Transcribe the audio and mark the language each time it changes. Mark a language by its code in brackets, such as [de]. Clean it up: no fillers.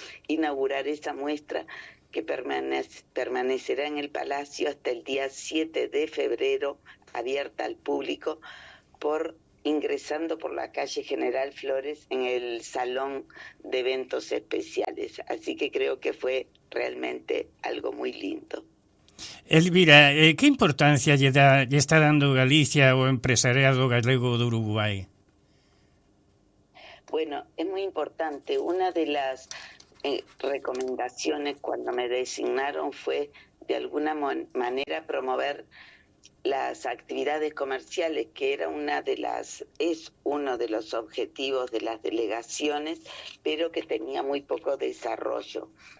[es] inaugurar esa muestra que permanecerá en el Palacio hasta el día 7 de febrero, abierta al público, ingresando por la calle General Flores en el Salón de Eventos Especiales. Así que creo que fue realmente algo muy lindo. [gl] Elvira, que importancia lle está dando Galicia ao empresariado galego do Uruguai? [es] Bueno, es muy importante. Una de las recomendaciones cuando me designaron fue de alguna manera promover las actividades comerciales, que es uno de los objetivos de las delegaciones, pero que tenía muy poco desarrollo.